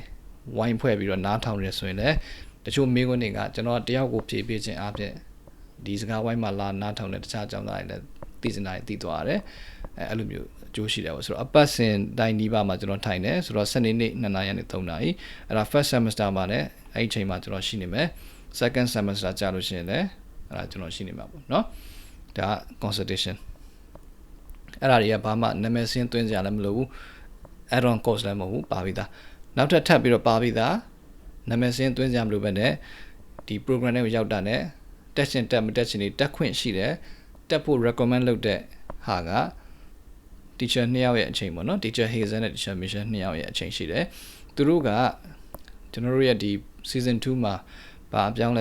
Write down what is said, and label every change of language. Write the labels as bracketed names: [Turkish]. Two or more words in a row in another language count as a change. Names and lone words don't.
[Burmese] ဝိုင်းဖွဲ့ပြီးတော့နားထောင်နေဆိုရင်လည်းတချို့မေးခွန်းတွေကကျွန်တော်တယောက်ကိုဖြေပေးခြင်းအပြင်ဒီစကားဝိုင်းမှာလာနားထောင်တဲ့တခြားကျောင်းသားတွေလည်းသိစင်တာတွေသိသွားရတယ်အဲ့လိုမျိုးအကျိုးရှိတယ်ပေါ့ဆိုတော့အပတ်စဉ်တိုင်းဒီပါမှာကျွန်တော်ထိုင်တယ်ဆိုတော့စနေနေ့2နာရီနဲ့3နာရီအဲ့ဒါ [English] first semester [Burmese] မှာလည်းအဲ့ဒီအချိန်မှာကျွန်တော်ရှိနေမယ် [English] second semester [Burmese] ကြာလို့ရှိရင်လည်းအဲ့ဒါကျွန်တော်ရှိနေမှာပေါ့เนาะဒါ consultation အဲ့ဒါတွေကဘာမှနာမည်စင်းသွင်းကြလည်းမလိုဘူး [English] add-on course [Burmese] လည်းမဟုတ်ဘူးပါပြီးသားနောက်ထပ်ပြီးတော့ပါပြီးသားနာမည်စင်းသွင်းကြမလို့ပဲနဲ့ဒီ program တွေကိုရောက်တာနဲ့တက်ရှင်တက်မ တက်ရှင်တွေတက်ခွင့်ရှိတယ်တက်ဖို့ recommend လုပ်တဲ့ဟာက teacher 2ယောက်ရဲ့အချိန်ပေါ့နော် teacher Hazen နဲ့ teacher Mission 2ယောက်ရဲ့အချိန်ရှိတယ်သူတို့ကကျွန်တော်တို့ရဲ့ဒီ season 2မှာဘာအပြောင်းလဲ